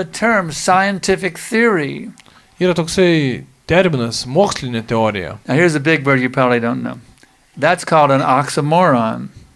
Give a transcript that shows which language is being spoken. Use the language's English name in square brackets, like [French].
[English] a term, scientific theory. [Lithuanian] Yra toksai terminas mokslinė teorija. [English] Now here's a big word you probably don't know. That's called an oxymoron.